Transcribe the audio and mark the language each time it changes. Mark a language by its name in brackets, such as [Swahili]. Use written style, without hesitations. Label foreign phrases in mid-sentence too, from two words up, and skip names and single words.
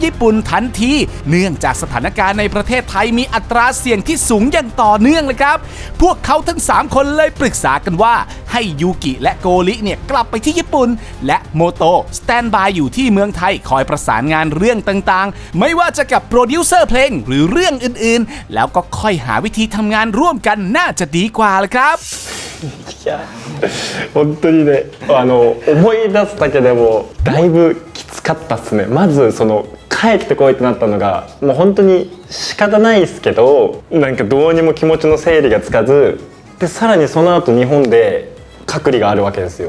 [Thai] ญี่ปุ่นทันทีเนื่องจากสถานการณ์ในประเทศไทยมีอัตราเสี่ยงที่สูงอย่างต่อเนื่องเลยครับพวกเขาทั้ง3คนเลยปรึกษากันว่าให้ยูกิและโกริเนี่ยกลับไปที่ญี่ปุ่นและโมโตสแตนบายอยู่ที่เมืองไทยคอยประสานงานเรื่องต่างๆไม่ว่าจะกับโปรดิวเซอร์เพลงหรือเรื่องอื่นๆแล้วก็ค่อยหาวิธีทำงานร่วมกันน่าจะดีกว่าเลยครับ [Japanese] 本当にね思い出すだけでもだいぶきつかったっすね。まずその帰ってこいってなったのがもう本当に仕方ないですけどなんかどうにも気持ちの整理がつかずでさらにその後日本で隔離があるわけですよ。